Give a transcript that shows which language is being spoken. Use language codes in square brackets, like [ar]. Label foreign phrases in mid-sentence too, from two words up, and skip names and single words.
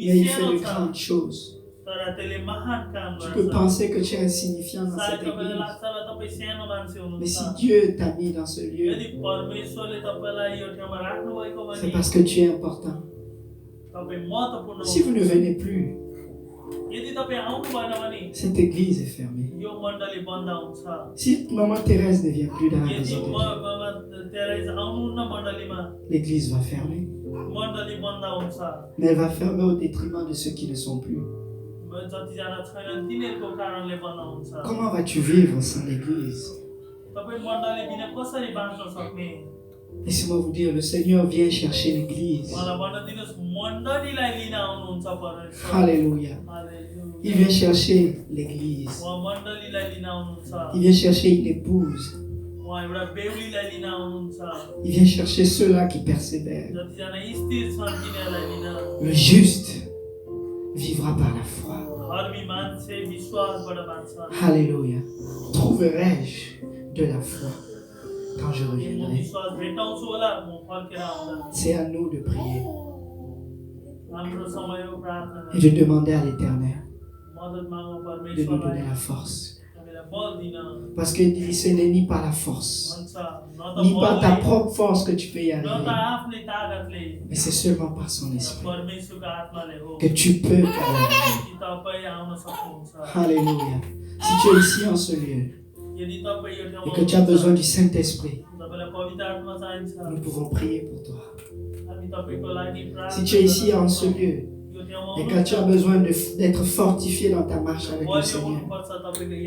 [fr] mais il fait [ne] सानो [fr] de [ne] छ, [fr] grandes choses. [ne] तर त्यसले महान काम [fr] Tu peux [ne] गर्छ। [fr] penser que tu es insignifiant dans [ne] सायद [fr] cette [ne] तपाईलाई [fr] église, [ne] लाग्छ होला तपाईँ सानो मान्छे [fr] mais si [ne] हुनुहुन्छ। [fr] Dieu t'a mis dans ce lieu, [ne] यदि परमेश्वरले तपाईँलाई यो ठाउँमा राख्नु भएको [fr] c'est [ne] भने [fr] parce que tu es important. [ne] तपाईँ महत्त्वपूर्ण [fr] Si vous ne [ne] हुनुहुन्छ। [fr] venez plus, [ne] यदि तपाईँ आउनु भएन भने [fr] cette église est fermée. [ne] यो मण्डली बन्द हुन्छ। [fr] Si maman Thérèse ne vient plus dans la [ne] यदि [fr] maison de Dieu, [ne] तेरेज आउनुहुन्न मण्डलीमा, [fr] l'église va fermer. [ne] मण्डली बन्द हुन्छ। [fr] Mais elle va fermer au détriment de ceux qui ne sont plus. [ne] जतिजना छैनन् तिनीहरूको कारणले बन्द हुन्छ। [fr] Comment vas-tu vivre sans l'église? [ne] तपाईँ मण्डली बिना कसरी बाँच्न सक्ने? [fr] Laissez-moi vous dire, le Seigneur vient chercher l'église. [ne] मलाई भन्न दिनुहोस्, मण्डलीलाई लिन आउनुहुन्छ परमेश्वर। [fr] Alléluia. [ne] हालेलुया। [fr] Il vient chercher l'église. [ne] उहाँ मण्डलीलाई लिन आउनुहुन्छ। [fr] Il vient chercher une épouse. [ne] उहाँ एउटा बेहुलीलाई लिन आउनुहुन्छ। [fr] Il vient chercher ceux-là qui persévèrent. [ne] जतिजना स्थिर छन् तिनीहरूलाई लिन। [fr] Le juste vivra par la foi. [ne] धर्मी मान्छे विश्वासबाट बाँच्छ। [fr] Alléluia. Trouverai-je de la foi quand je [ne] म [fr] reviendrai? [ne] विश्वास भेटाउँछु होला म फर्केर आउँदा। [fr] C'est à nous de prier [ne] हाम्रो समय हो प्रार्थना [fr] et de demander à l'Éternel [ne] मद्दत मागौँ [fr] de nous donner [ne] परमेश्वरलाई। [fr] la force. [ne] हामीलाई बल दिन [fr] Parce que ce n'est ni par la force, [ne] भन्छ, न त [fr] ni par ta [ne] बलले, [fr] propre force que tu peux y [ne] न त [fr] arriver, [ne] आफ्नै तागतले, [fr] mais c'est seulement par son [ne] तर [fr] esprit [ne] परमेश्वरको आत्माले हो [fr] que tu peux y arriver. [ne] कि तपाईँ आउन सक्नुहुन्छ। [fr] Alléluia. Si tu es ici en ce lieu [ne] यदि तपाईँ यो [fr] et [ne] ठाउँमा [fr] que tu as [ne] हुनुहुन्छ, [fr] besoin du Saint-Esprit, [ne] तपाईँलाई पवित्र आत्मा चाहिन्छ, [fr] nous pouvons prier pour toi. [ne] हामी तपाईँको लागि [fr] Si [ne] प्रार्थना [fr] tu es ici en [ne] गर्न [fr] ce [ne] सक्छौँ। [fr] lieu [ne] यो ठाउँमा [fr] et que tu as [ne] हुनुहुन्छ, [fr] besoin d'être fortifié dans ta marche avec le [ne] बलियो [fr] Seigneur, [ne] हुनुपर्छ, तपाईँको